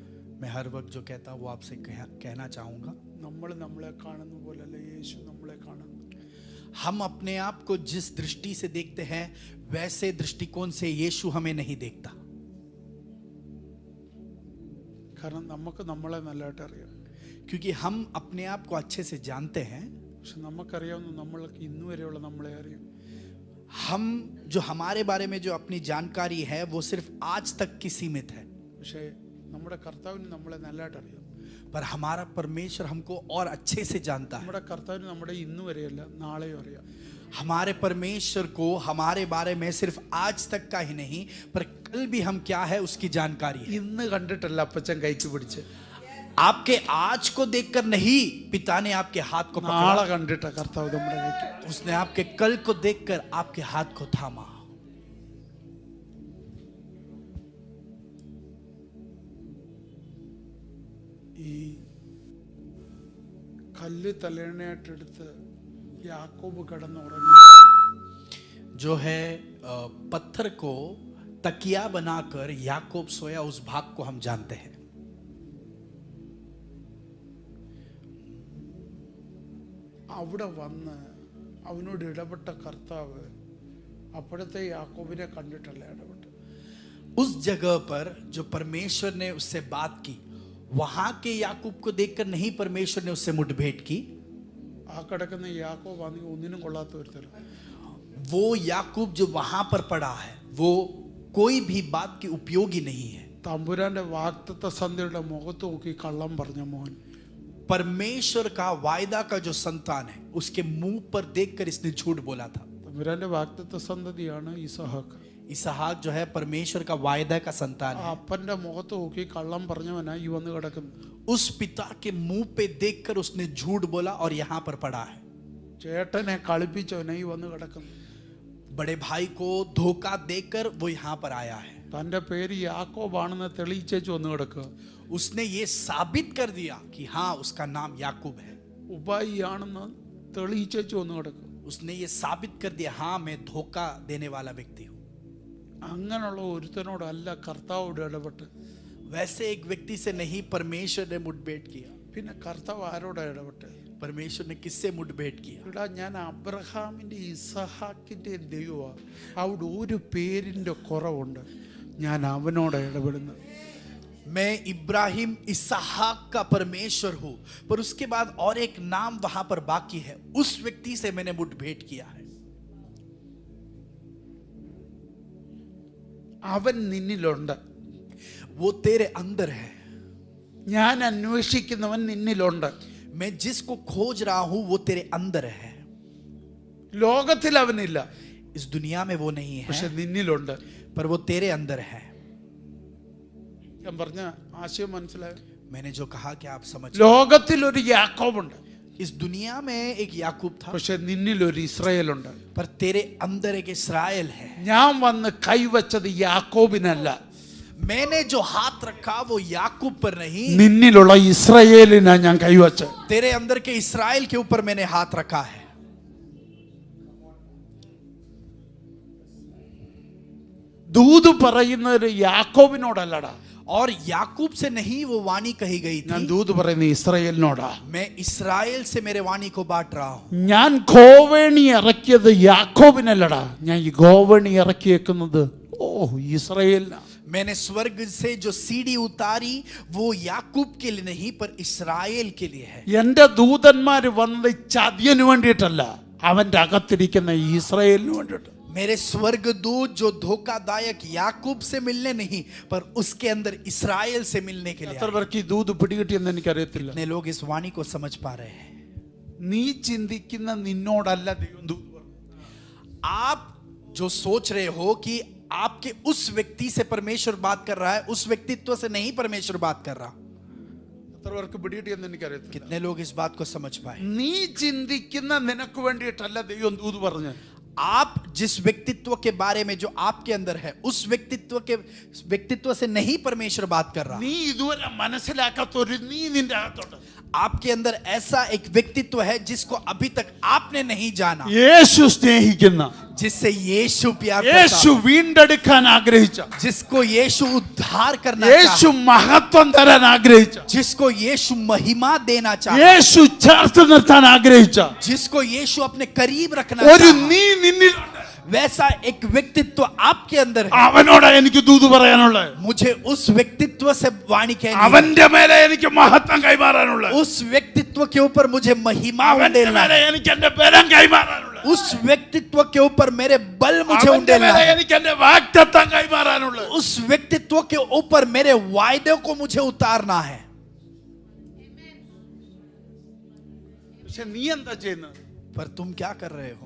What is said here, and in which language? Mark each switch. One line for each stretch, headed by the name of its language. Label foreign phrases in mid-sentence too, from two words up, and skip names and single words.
Hindi: मैं हर वक्त जो कहता हूँ वो आपसे कहना चाहूंगा.
Malayalam: നമ്മൾ നമ്മളെ കാണുന്ന പോലല്ല യേശു നമ്മളെ കാണുന്നു.
Hindi: हम अपने आप को जिस दृष्टि से देखते हैं वैसे दृष्टिकोण से यीशु हमें नहीं देखता.
Malayalam: കാരണം നമുക്ക് നമ്മളെ നല്ലതായിട്ട് അറിയാം.
Hindi: क्योंकि हम अपने आप को अच्छे से जानते हैं.
Malayalam: പക്ഷെ നമുക്കറിയാവുന്ന നമ്മൾക്ക് ഇന്നു വരെയുള്ള നമ്മളെ അറിയും.
Hindi: हम जो हमारे बारे में जो अपनी जानकारी है वो सिर्फ आज तक की सीमित है.
Malayalam: പക്ഷേ നമ്മുടെ കർത്താവിന് നമ്മളെ നല്ലതായിട്ട് അറിയാം.
Hindi: पर हमारा परमेश्वर हमको और अच्छे से जानता है.
Malayalam: നമ്മുടെ കർത്താവിന് നമ്മുടെ ഇന്നു വരെയല്ല നാളെയും അറിയാം.
Hindi: हमारे परमेश्वर को हमारे बारे में सिर्फ आज तक का ही नहीं पर कल भी हम क्या है उसकी जानकारी है.
Malayalam: ഇന്ന് കണ്ടിട്ടല്ല അപ്പച്ചൻ കൈക്ക് പിടിച്ച്,
Hindi: आपके आज को देखकर नहीं पिता ने आपके हाथ को
Malayalam: നാളെ
Hindi: पकड़ा,
Malayalam: കണ്ടിട്ട കർത്താവ് നമ്മുടെ കൈക്ക്.
Hindi: उसने आपके कल को देखकर आपके हाथ को थामा.
Malayalam: ഈ കല്ല് തലേണയായിട്ടെടുത്ത് യാക്കോബ് കിടന്നുറങ്ങും.
Hindi: जो है पत्थर को तकिया बनाकर याकूब सोया, उस भाग को हम जानते हैं.
Malayalam: അവിടെ വന്ന് അവനോട് ഇടപെട്ട കർത്താവ് അപ്പോഴത്തെ യാക്കോബിനെ കണ്ടിട്ടല്ല ഇടപെട്ടു.
Hindi: उस जगह पर जो परमेश्वर ने उससे बात की वहां के याकूब को देखकर नहीं परमेश्वर ने उससे मुठभेड़ की.
Malayalam: ആ കിടക്കുന്ന യാക്കോബ് ആണെങ്കിൽ ഒന്നിനും കൊള്ളാത്ത ഒരുത്തരം.
Hindi: वो याकूब जो वहां पर पड़ा है वो कोई भी बात की उपयोगी नहीं है.
Malayalam: തമ്പുരാന്റെ വാഗ്ദത്ത സന്ധ്യയുടെ മുഖത്ത് നോക്കി കള്ളം പറഞ്ഞ മോൻ.
Hindi: परमेश्वर का वायदा का जो संतान है उसके मुंह पर देखकर इसने झूठ बोला था.
Malayalam: തമ്പുരാന്റെ വാഗ്ദത്ത സന്തതിയാണ് ഇസഹാക്ക്.
Hindi: इसहाक जो है परमेश्वर का वायदा का संतान
Malayalam: ആ
Hindi: है.
Malayalam: അപ്പന്റെ മുഖത്ത് നോക്കി കള്ളം പറഞ്ഞവനാ ഈ വന്ന് കിടക്കുന്നു.
Hindi: उस पिता के मुंह पे देखकर उसने झूठ बोला और यहाँ पर पड़ा है.
Malayalam: ചേട്ടനെ കളിപ്പിച്ചവനാ ഈ വന്ന് കിടക്കുന്നു.
Hindi: बड़े भाई को धोखा देकर वो यहाँ पर आया है.
Malayalam: തന്റെ പേര് യാക്കോബാണെന്ന് തെളിയിച്ചേച്ച് വന്ന് കിടക്കുക.
Hindi: उसने ये साबित कर दिया कि हाँ उसका नाम याकूब है.
Malayalam: ഉപായിയാണെന്ന് തെളിയിച്ചേച്ച് വന്ന് കിടക്കുക.
Hindi: उसने ये साबित कर दिया हाँ मैं धोखा देने वाला व्यक्ति हूँ.
Malayalam: അങ്ങനെയുള്ള ഒരുത്തനോടല്ല കർത്താവോട് ഇടപെട്ട്.
Hindi: वैसे एक व्यक्ति से नहीं परमेश्वर ने मुठभेड़ किया.
Malayalam: പിന്നെ കർത്താവ് ആരോടാ ഇടപെട്ട്?
Hindi: परमेश्वर ने किससे मुठभेड़ किया?
Malayalam: ഇവിടെ ഞാൻ അബ്രഹാമിന്റെ ഇസഹാക്കിന്റെ ദൈവമാ. അവിടെ ഒരു പേരിന്റെ കുറവുണ്ട്, ഞാൻ അവനോട് ഇടപെടുന്നത്.
Hindi: मैं इब्राहिम इसहाक का परमेश्वर हूं पर उसके बाद और एक नाम वहां पर बाकी है, उस व्यक्ति से मैंने मुठभेड़ किया है.
Malayalam: അവൻ നിന്നിലുണ്ട്,
Hindi: वो तेरे अंदर है.
Malayalam: ഞാൻ അന്വേഷിക്കുന്നവൻ നിന്നിലുണ്ട്.
Hindi: मैं जिसको खोज रहा हूं वो तेरे अंदर है.
Malayalam: ലോകത്തിൽ അവനില്ല,
Hindi: इस दुनिया में वो नहीं
Malayalam: പക്ഷെ
Hindi: है
Malayalam: നിന്നിലുണ്ട്.
Hindi: पर वो तेरे अंदर है.
Malayalam: ഞാൻ പറഞ്ഞ ആശയം മനസ്സിലായോ?
Hindi: मैंने जो कहा कि आप समझ.
Malayalam: ലോകത്തിൽ ഒരു യാക്കോബുണ്ട്,
Hindi: इस दुनिया में एक याकूब था
Malayalam: പക്ഷെ നിന്നിലൊരു ഇസ്രായേലുണ്ട്.
Hindi: पर तेरे अंदर एक इस्राएल है.
Malayalam: ഞാൻ വന്ന് കൈവച്ചത് യാക്കോബിനല്ല,
Hindi: मैंने जो हाथ रखा वो याकूब पर नहीं,
Malayalam: നിന്നിലുള്ള ഇസ്രായേലിനാ ഞാൻ കൈവച്ചത്.
Hindi: तेरे अंदर के इस्राएल के ऊपर मैंने हाथ रखा है.
Malayalam: ദൂത് പറയുന്നത് യാക്കോബിനോടല്ലടാ,
Hindi: और याकूब से नहीं वो वाणी कही गई
Malayalam: ഞാൻ
Hindi: थी.
Malayalam: ദൂത് പറയുന്നത് ഇസ്രായേലിനോടാ.
Hindi: मैं इस्राएल से मेरे वाणी को बांट रहा हूं.
Malayalam: ഞാൻ ഗോവേണി ഇറക്കിയത് യാക്കോബിനല്ലടാ, ഞാൻ ഈ ഗോവേണി ഇറക്കിയേക്കുന്നത് ഇസ്രായേലിനാ.
Hindi: मैंने स्वर्ग से जो सीढ़ी उतारी वो याकूब के लिए नहीं पर इस्राएल के लिए है.
Malayalam: എന്റെ ദൂതന്മാര് വന്നത് ചതിയന് വേണ്ടിയിട്ടല്ല, അവന്റെ അകത്തിരിക്കുന്ന ഇസ്രായേലിന് വേണ്ടിയിട്ട്.
Hindi: मेरे स्वर्गदूत जो धोखादायक याकूब से मिलने नहीं पर उसके अंदर इस्राएल से मिलने के लिए
Malayalam: എത്ര
Hindi: आए.
Malayalam: പേർക്ക് ഈ ദൂത് പിടികിട്ടിയെന്ന് എനിക്കറിയത്തില്ല.
Hindi: कितने लोग इस वाणी को समझ पा रहे हैं?
Malayalam: നീ ചിന്തിക്കുന്ന നിന്നോടല്ല ദൈവം ദൂത് പറഞ്ഞു.
Hindi: आप जो सोच रहे हो कि आपके उस व्यक्ति से परमेश्वर बात कर रहा है, उस व्यक्तित्व से नहीं परमेश्वर बात कर रहा.
Malayalam: എത്ര പേർക്ക് പിടികിട്ടിയെന്ന് എനിക്കറിയത്തില്ല.
Hindi: कितने लोग इस बात को समझ पाए?
Malayalam: നീ ചിന്തിക്കുന്ന നിനക്ക് വേണ്ടിയിട്ടല്ല ദൈവം ദൂത് പറഞ്ഞു.
Hindi: आप जिस व्यक्तित्व के बारे में जो आपके अंदर है, उस व्यक्तित्व से नहीं परमेश्वर बात कर रहा.
Malayalam: നീ ഇതുവരെ മനസ്സിലാക്കാത്ത ഒരു നീ നിന്റെ അകത്തുണ്ട്.
Hindi: आपके अंदर ऐसा एक व्यक्तित्व है जिसको अभी तक आपने नहीं जाना,
Malayalam: യേശു സ്നേഹിക്കുന്ന,
Hindi: जिससे यीशु प्यार
Malayalam: യേശു
Hindi: करता,
Malayalam: വീണ്ടെടുക്കാൻ ആഗ്രഹിച്ച,
Hindi: जिसको यीशु उद्धार करना
Malayalam: യേശു
Hindi: चाहता,
Malayalam: മഹത്വം തരാൻ ആഗ്രഹിച്ച,
Hindi: जिसको यीशु महिमा देना चाहता,
Malayalam: യേശു ചേർത്ത് നിർത്താൻ ആഗ്രഹിച്ച
Hindi: जिसको यीशु अपने करीब रखना
Malayalam: ഒരു
Hindi: चाहता,
Malayalam: നീ നിന്നിലുണ്ട്.
Hindi: वैसा एक व्यक्तित्व आपके अंदर है.
Malayalam: അവനോടാ എനിക്ക് ദൂത് പറയാനുള്ളത്.
Hindi: मुझे उस व्यक्तित्व से वाणी कहनी है.
Malayalam: അവന്റെ മേലെ എനിക്ക് മഹത്വം കൈമാറാനുള്ളത്.
Hindi: उस व्यक्तित्व के ऊपर मुझे महिमा
Malayalam: അവന്റെ
Hindi: उंडेलना
Malayalam: മേലെ
Hindi: है.
Malayalam: എനിക്ക് എന്റെ ബലം കൈമാറാനുള്ളത്.
Hindi: उस व्यक्तित्व के ऊपर मेरे बल मुझे
Malayalam: അവന്റെ
Hindi: उंडेलना
Malayalam: മേലെ
Hindi: है.
Malayalam: എനിക്ക് എന്റെ വാഗ്ദത്തം കൈമാറാനുള്ളത്.
Hindi: उस व्यक्तित्व के ऊपर मेरे वायदे को मुझे उतारना है.
Malayalam: പക്ഷെ നീ എന്താ ചെയ്യുന്നത്?
Hindi: पर तुम क्या कर रहे हो?